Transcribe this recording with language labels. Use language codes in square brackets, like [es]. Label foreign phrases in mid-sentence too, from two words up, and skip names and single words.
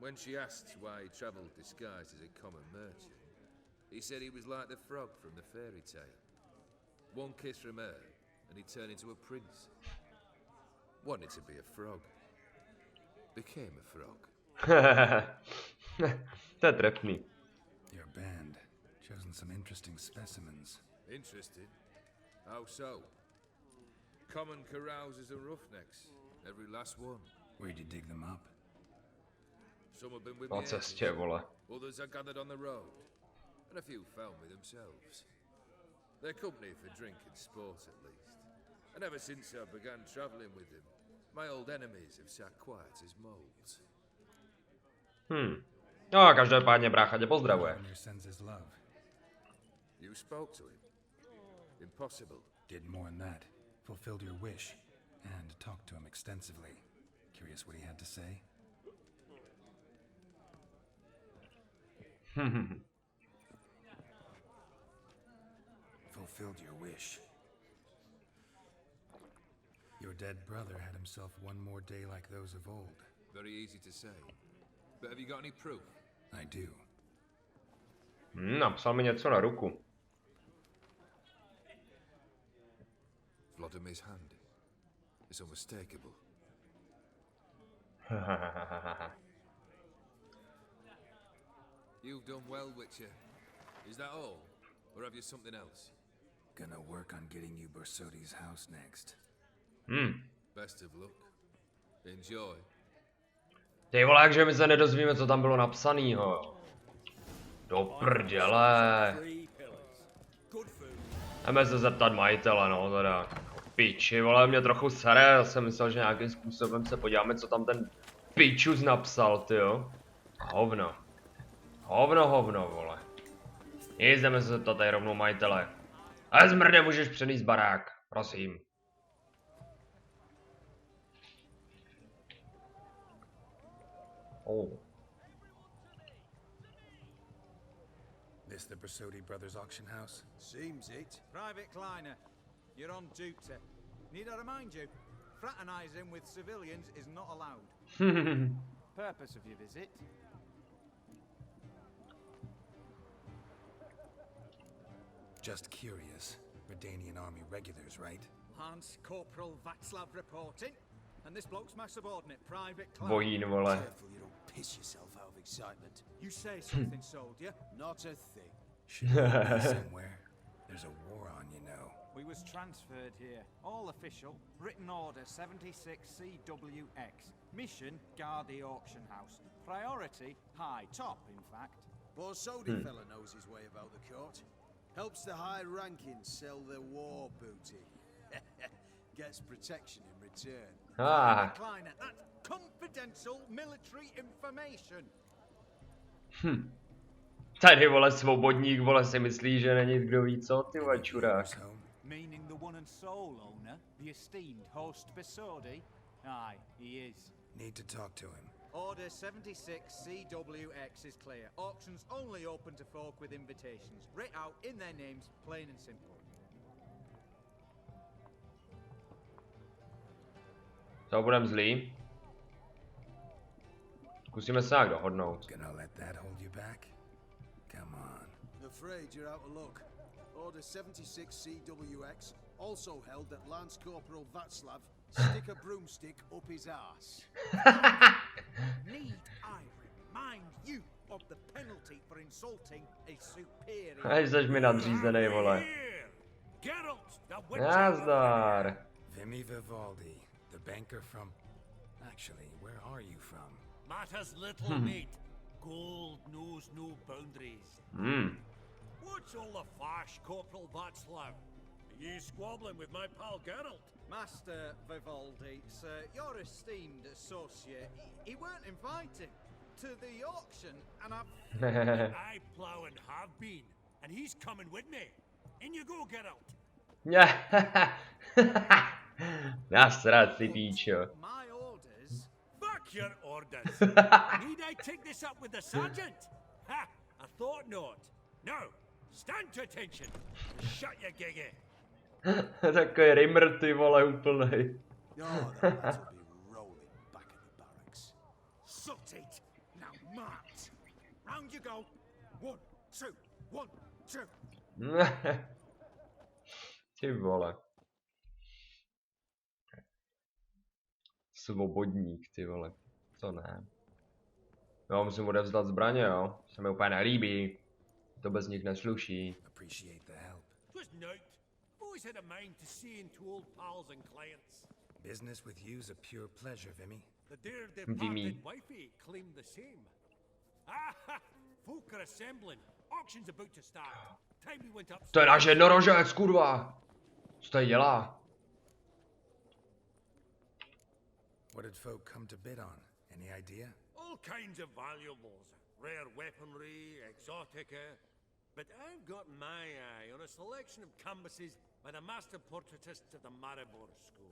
[en] When she asked why he travelled disguised as a common merchant, he said he was like the frog from the fairy tale. One kiss from her, and he turned into a prince. Wanted to be a frog. Became a frog. [cs] To je trefný. [en] Your band chosen some interesting specimens. Interested? How so? Common carousers and roughnecks. Every last one. Where'd you dig them up? Some have been with [cs] Na [en] me, [cs] cestě, vole. [en] others I gathered on the road, and a few found me themselves. They're company for drink and sport at least. And ever since I began travelling with them, my old enemies have sat quiet as moles. [cs] No a každopádně brácha tě pozdravuje. [en] Governor sends his love. You spoke to him? Impossible. Did more than that. Fulfilled your wish. And talked to him extensively. Curious what he had to say? Fulfilled your wish. Your dead brother had himself one more day like those of old. Very easy to say. But have you got any proof? I do. [cs] Napsal mi něco na ruku. [en] Vladimir's hand. It's unmistakable. You've done well, Witcher. Is that all? Or have you something else? Gonna work on getting you Bersodi's house next. Best of luck. Enjoy. [cs] Ty vole, jakže my se nedozvíme, co tam bylo napsanýho. Do prdele. Jdeme se zeptat majitele, no teda. Piči, vole, mě trochu sere, já jsem myslel, že nějakým způsobem se podíváme, co tam ten pičus napsal, tyjo. Hovno. Hovno, vole. Nic, jdeme se zeptat tady rovnou majitele. Ale zmrde, můžeš přenést barák, prosím. Oh. [en] This the Bersodi Brothers auction house? Seems it. Private Kleiner, you're on duty. Need I remind you, fraternizing with civilians is not allowed. Purpose of your visit? Just curious. Redanian army regulars, right? Lance Corporal Václav reporting. And this bloke's my subordinate, Private Kleiner. [cs] Vojín, vole. [en] Careful you don't piss yourself out of excitement. You say something, soldier? Not a thing. Should be somewhere. There's a war on, you know. We was transferred here. All official. Written order 76 CWX. Mission, guard the auction house. Priority, high. Top, in fact. Borsodi fella knows his way about the court. Helps the high rankings sell their war booty. Gets protection in return. Ah. Kleiner, that's confidential military information. [cs] Tady, vole, svobodník, vole, si myslí, že není kdo ví co, ty vole, čurák. [en] Meaning the one and sole owner, the esteemed host Bersodi? Aye, he is. Need to talk to him. Order 76 CWX is clear. Auctions only open to folk with invitations. Writ out in their names, plain and simple. [cs] To budem zlý. Zkusíme se nějak dohodnout. [en] Gonna let that hold you back? Come on. I'm afraid you're out of luck. Order 76 CWX also held that Lance Corporal Václav stick a broomstick up his ass. Need I remind you of the penalty for insulting a superior? [cs] Až seš mi nadřízenej, vole. Nazdar. [en] Vimy Vivaldi, the banker from... Actually, where are you from? Matters little, mate. Gold knows no boundaries. What's all the fash, Corporal Václav? Are you squabbling with my pal Geralt? Master Vivaldi, sir, your esteemed associate, he weren't invited to the auction, and I've... I plough and have been, and he's coming with me. In you go, Geralt. [cs] Nasrat si, píčo. [en] My orders... Fuck your orders. Need I take this up with the sergeant? Ha! I thought not. Now, stand to attention. Shut your giggy. [cs] Takový rimr, ty vole, úplnej. [en] Oh, the lads will be rolling back at the barracks. Sut it! Now you go. 1, 2, 1, 2. [cs] Ty vole. Svobodník, ty vole. To ne. Jo, musím odevzdat zbraně, jo. Se mi úplně nelíbí. To bez nich nesluší. [en] Appreciate the help. Just note. I've always had a mind to see into old pals and clients. Business with you's a pure pleasure, Vimy. The dear Vimy. departed wifey claimed the same. Ah, folk are assembling. Auction's about to start. Time we went up. [cs] To je náš jednorožec, kurva. Co tady dělá? [en] What did folk come to bid on? Any idea? All kinds of valuables. Rare weaponry, exotica. But I've got my eye on a selection of canvases by the master portraitists of the Maribor School.